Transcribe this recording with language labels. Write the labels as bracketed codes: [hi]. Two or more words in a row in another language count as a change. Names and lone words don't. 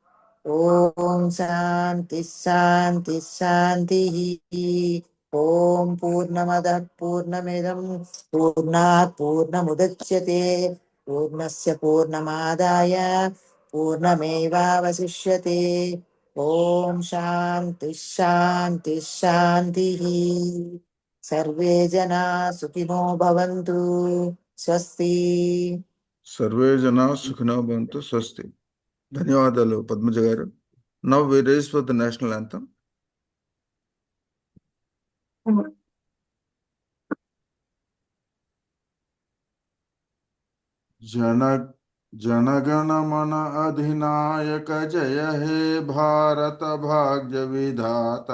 [sa] ॐ शान्ति शान्ति शान्तिः ॐ पूर्णमदः पूर्णमिदं पूर्णात् पूर्णमुदच्यते पूर्णस्य पूर्णमादाय पूर्णमेवावशिष्यते ॐ शान्ति शान्ति शान्तिः सर्वे जना सुखिनो भवन्तु स्वस्ति सर्वे जना सुखिनो भवन्तु स्वस्ति. [te] ధన్యవాదాలు పద్మజ గారు. [en] Now we raise for the national anthem. [bn] জনগণ মন অধিনায়ক জয় হে ভারত ভাগ্য বিধাতা